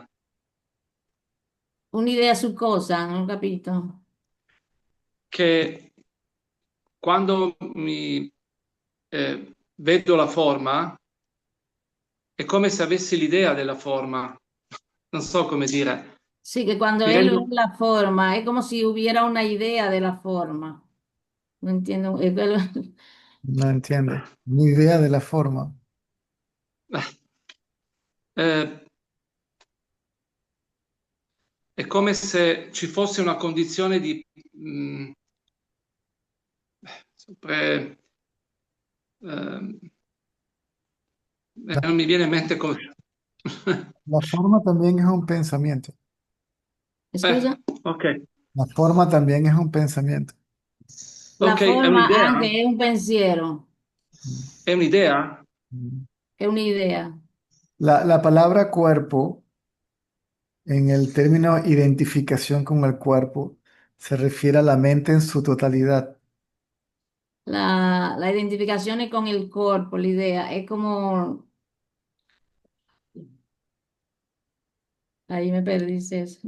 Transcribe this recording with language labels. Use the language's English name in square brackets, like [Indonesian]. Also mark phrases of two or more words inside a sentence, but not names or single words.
[Italian] Un'idea su cosa? Non ho capito. che quando mi vedo la forma è come se avessi l'idea della forma, non so come dire. Sì, che quando Mi [Spanish] él ve [Italian] rendo, [Spanish] la forma, [Italian] è come se [Spanish] hubiera una idea de la forma. No entiendo. No entiendo. Ni idea de la forma. [Italian] eh, è come se ci fosse una condizione di mh, sempre, ehm, La, non mi viene in mente come. [Spanish] la forma también es un pensamiento. [Italian] Scusa? Ok, [Spanish] La forma también es un pensamiento. [Italian] La ok, è forma un'idea? anche è un pensiero. Mm. È un'idea? Mm. [Spanish] Es una idea. La palabra cuerpo, en el término identificación con el cuerpo, se refiere a la mente en su totalidad. La identificación es con el cuerpo, la idea. Es como, ahí me perdiste eso.